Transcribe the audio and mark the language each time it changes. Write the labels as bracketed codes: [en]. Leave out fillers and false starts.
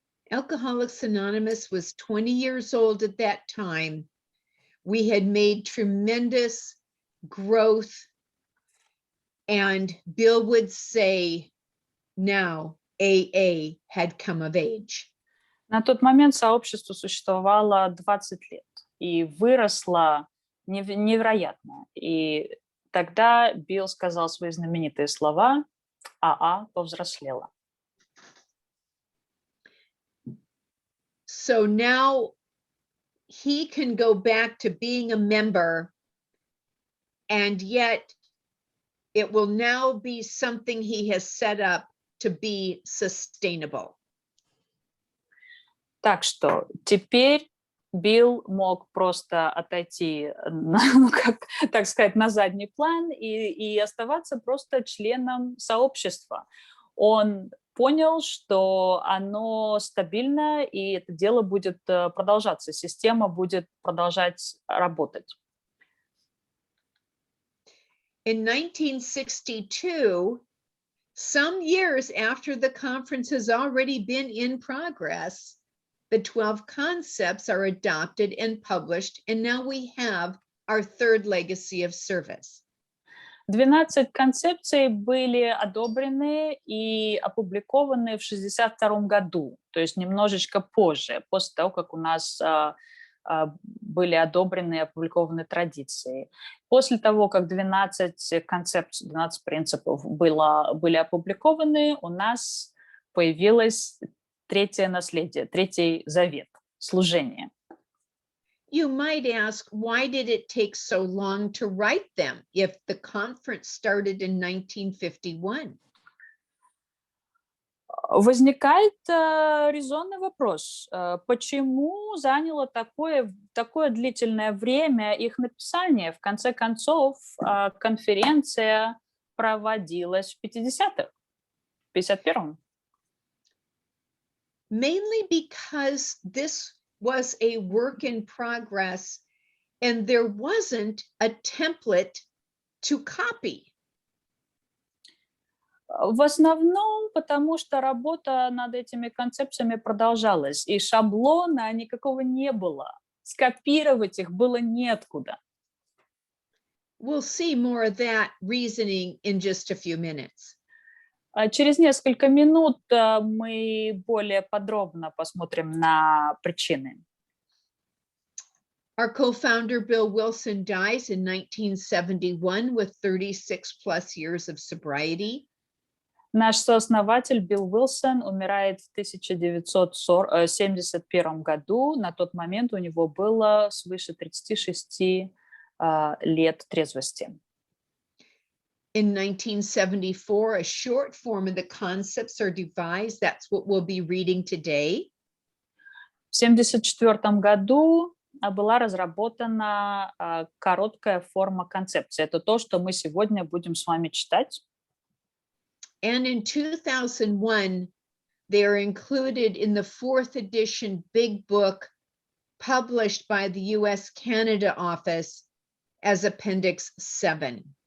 [en] Alcoholics Anonymous was 20 years old at that time. We had made tremendous growth, and Bill would say, now AA had come of age. [ru] На тот момент сообщество существовало 20 лет и выросло невероятно. И тогда Билл сказал свои знаменитые слова: АА повзрослела. [en] So now he can go back to being a member, and yet it will now be something he has set up to be sustainable. [ru] Так что теперь Билл мог просто отойти, так сказать, на задний план и оставаться просто членом сообщества. Он понял, что оно стабильно, и это дело будет продолжаться, система будет продолжать работать. [en] In 1962, some years after the conference has already been in progress, the 12 concepts are adopted and published, and now we have our third legacy of service. [ru] 12 концепций были одобрены и опубликованы в 1962 году, то есть немножечко позже, после того, как у нас были одобрены и опубликованы традиции. После того, как 12 концепций, 12 принципов были опубликованы, у нас появилось третье наследие, третий завет, служение. [en] You might ask, why did it take so long to write them if the conference started in 1951? [ru] Возникает резонный вопрос, почему заняло такое длительное время их написания? В конце концов, конференция проводилась в 50-х, в 51-м. [en] Mainly because this was a work in progress and there wasn't a template to copy. [ru] В основном потому, что работа над этими концепциями продолжалась, и шаблона никакого не было. Скопировать их было неоткуда. [en] We'll see more of that reasoning in just a few minutes. [ru] Через несколько минут мы более подробно посмотрим на причины. [en] Our co-founder Bill Wilson dies in 1971 with 36 plus years of sobriety. [ru] Наш сооснователь Билл Уилсон умирает в 1971 году. На тот момент у него было свыше 36 лет трезвости. [en] In 1974, a short form of the concepts are devised. That's what we'll be reading today. [ru] В 1974 году была разработана короткая форма концепции. Это то, что мы сегодня будем с вами читать. [en] And in 2001, they are included in the 4th edition big book published by the US-Canada office as Appendix 7.